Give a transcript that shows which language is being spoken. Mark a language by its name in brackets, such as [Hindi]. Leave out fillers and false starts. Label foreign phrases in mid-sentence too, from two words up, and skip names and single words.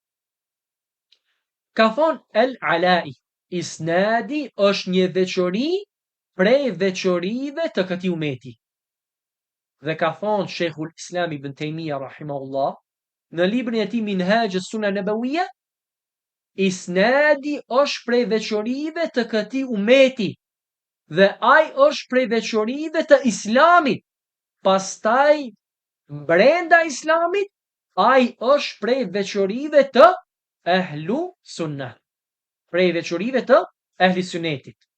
[Albanian] Ka thonë el Alai, isnadi është një veçori prej veçorive të këtij umeti. Dhe ka thonë Sheikhul Islam Ibn Taymija rahimahullah në librin e tij Minhaj as-Sunan Nabawiyya, isnadi është prej veçorive të këtij umeti dhe ai është prej veçorive të Islamit. Pastaj brenda Islamit ai është prej veçorive të [Arabic] أهل السنة, [Albanian] prej veçorive të ehli sunnetit.